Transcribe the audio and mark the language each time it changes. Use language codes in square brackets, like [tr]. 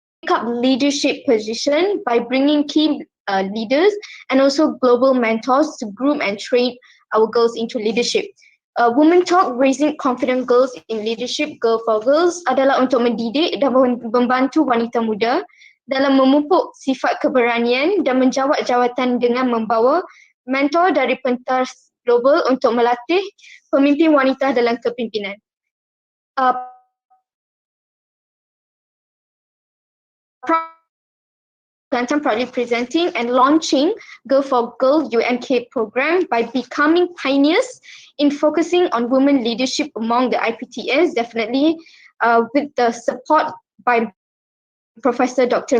[en] up leadership position by bringing key leaders and also global mentors to groom and train our girls into leadership. [ms] Women Talk Raising Confident Girls in Leadership, Girl for Girls adalah untuk mendidik dan membantu wanita muda dalam memupuk sifat keberanian dan menjawat jawatan dengan membawa mentor dari pentas global untuk melatih pemimpin wanita dalam kepimpinan. [en] Kelantan proudly presenting and launching Girl for Girl UMK program by becoming pioneers in focusing on women leadership among the IPTS, definitely with the support by Professor Dr.